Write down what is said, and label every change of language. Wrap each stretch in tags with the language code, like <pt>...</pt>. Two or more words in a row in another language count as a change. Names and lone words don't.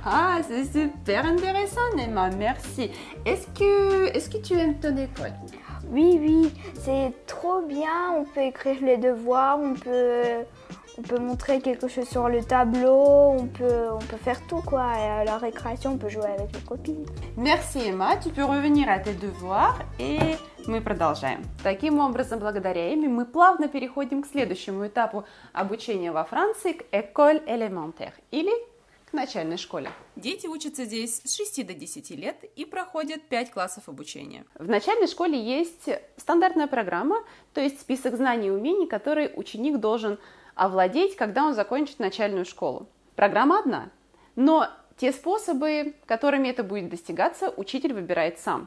<fr>Ah, c'est super intéressant, Emma, merci. Est-ce que tu aimes ton école? Oui, oui, c'est trop bien. On peut écrire les devoirs, on peut montrer quelque chose sur le tableau, on peut faire tout quoi. Et à la récréation, on peut jouer avec les copines. Merci, Emma. Tu peux revenir à tes devoirs,</fr> <ru>и мы продолжаем. Таким образом, благодаря Эми, мы плавно переходим к следующему этапу обучения во Франции, к</ru> <fr>école élémentaire,</fr> <ru>или к начальной школе. Дети учатся здесь с 6 до 10 лет и проходят 5 классов обучения. В начальной школе есть стандартная программа, то есть список знаний и умений, которые ученик должен овладеть, когда он закончит начальную школу. Программа одна, но те способы, которыми это будет достигаться, учитель выбирает сам.</ru>